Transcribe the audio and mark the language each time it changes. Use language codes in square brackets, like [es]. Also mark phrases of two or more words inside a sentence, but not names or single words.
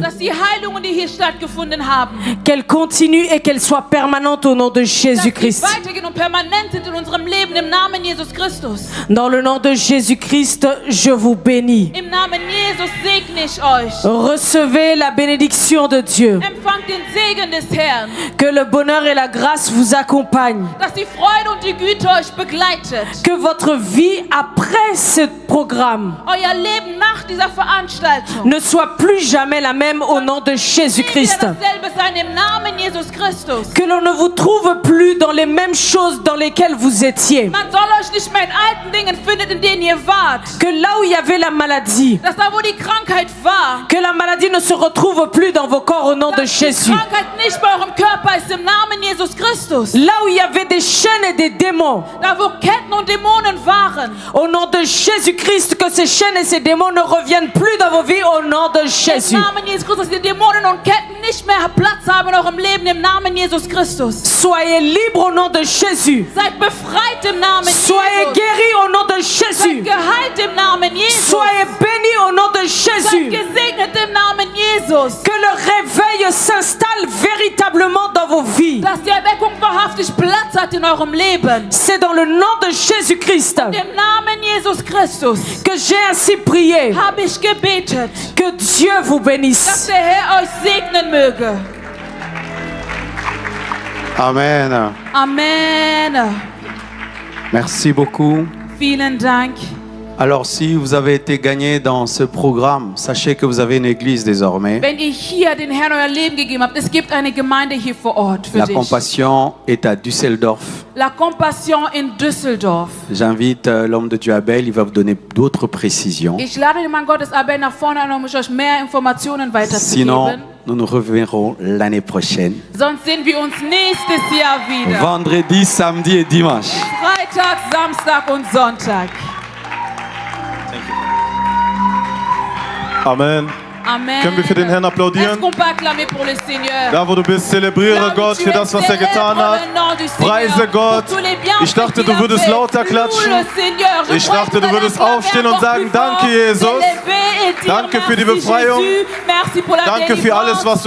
[de] dass die Heilungen, die hier stattgefunden haben, [fr] qu'elles continuent et qu'elles soient permanentes au nom de [de] dass sie [fr] Jésus-Christ. [de] weitergehen und permanent sind in unserem Leben im Namen Jesus Christus. [fr] Dans le nom de Jésus-Christ, je vous bénis. [de] Im Namen Jesus segne ich euch. [fr] Recevez la bénédiction de Dieu. [de] Empfangt den Segen des Herrn, [fr] Que le bonheur et la grâce vous accompagnent. [de] dass die Freude und die Güte euch begleitet. [fr] Que votre vie après ce programme [de] Euer Leben nach dieser Veranstaltung [fr] ne soit plus jamais la même au nom de [de] nie wieder [fr] Jésus-Christ. [de] dasselbe sein im Namen Jesus Christus. [fr] Que l'on ne vous trouve plus dans les mêmes choses dans lesquelles vous étiez. [de] Man soll euch nicht mehr in alten Dingen finden, in denen ihr wart. [fr] Que là où il y avait la maladie, [de] Dass da, wo die Krankheit war, [fr] que la maladie ne se retrouve plus dans vos corps au nom de [de] Dass die [fr] Jésus. [de] Krankheit nicht bei eurem Körper ist im Namen Jesus Christus. [fr] Là où il y avait des chaînes et des démons, [de] Da wo Ketten und Dämonen waren, [fr] au nom de Jésus-Christ, que ces chaînes et ces démons ne reviennent plus dans vos vies au nom de [de] im [fr] Jésus. [de] Namen Jesus Christus, die Dämonen und Ketten nicht mehr Platz haben in eurem Leben, im Namen Jesus Christus. [fr] Soyez libres au nom de Jésus. [de] Seid befreit im Namen [fr] Soyez [de] Jesus. [fr] guéris au nom de [de] Seid [fr] Jésus. [de] geheilt im Namen Jesus. [fr] Soyez bénis au nom de [de] Seid [fr] Jésus. [de] gesegnet im Namen Jesus. [fr] Que le réveil s'installe véritablement dans vos vies. [de] Dass die Erweckung wahrhaftig Platz hat in eurem Leben. [fr] C'est dans le nom de Jésus-Christ [de] Im Namen Jesus Christus [fr] que j'ai ainsi prié. [de] habe ich gebetet, [fr] Que Dieu vous [de] dass [fr] bénisse. [de] der Herr euch segnen möge. [fr] Amen. [de] Amen. [fr] Merci beaucoup. [de] Vielen Dank. [fr] Alors, si vous avez été gagné dans ce programme, sachez que vous avez une église désormais. [de] Wenn ihr hier den Herrn euer Leben gegeben habt, es gibt eine Gemeinde hier vor Ort für [fr] La [de] dich. [fr] Compassion est à Düsseldorf. [de] La Compassion in Düsseldorf. [fr] J'invite l'homme de Dieu Abel, il va vous donner d'autres précisions. [de] Ich lade den Mann Gottes Abel nach vorne ein, um euch mehr Informationen [fr] Sinon, [de] weiterzugeben. [fr] nous nous reverrons l'année prochaine. [de] Sonst sehen wir uns nächstes Jahr wieder. [fr] Vendredi, samedi et dimanche. [de] Freitag, Samstag und Sonntag. [fr] Amen. [de] Amen. Können wir für den Herrn applaudieren? [fr] Est-ce qu'on peut acclamer pour le Seigneur? [de] Da, wo du bist, zelebriere Gott für das, was er getan hat. Preise Gott. Ich dachte, du würdest lauter klatschen. Ich dachte, du würdest aufstehen und sagen, danke, Jesus. Danke für die Befreiung. Danke für alles, was du